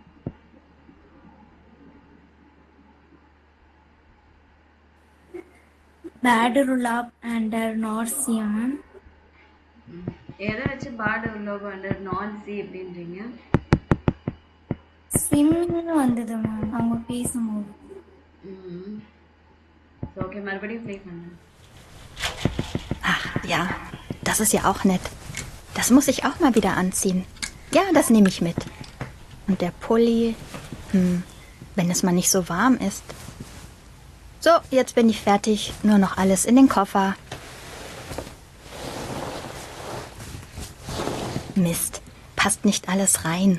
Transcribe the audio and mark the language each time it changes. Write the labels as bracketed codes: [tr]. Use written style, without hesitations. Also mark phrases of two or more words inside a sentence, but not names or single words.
[de] Bad Urlaub an der Nordsee. [ta] எதை வச்சு [de] Bad Urlaub an der Nordsee [ta] அப்படின்றீங்க? ஸ்விம்மிங்னு வந்தது மேம் அவங்க பேசும்போது. ஓகே, மறுபடியும் ப்ளே பண்ணுங்க. [de] Ach ja, das ist ja auch nett. Das muss ich auch mal wieder anziehen. Ja, das nehme ich mit. Und der Pulli, wenn es mal nicht so warm ist. So, jetzt bin ich fertig. Nur noch alles in den Koffer. Mist, passt nicht alles rein.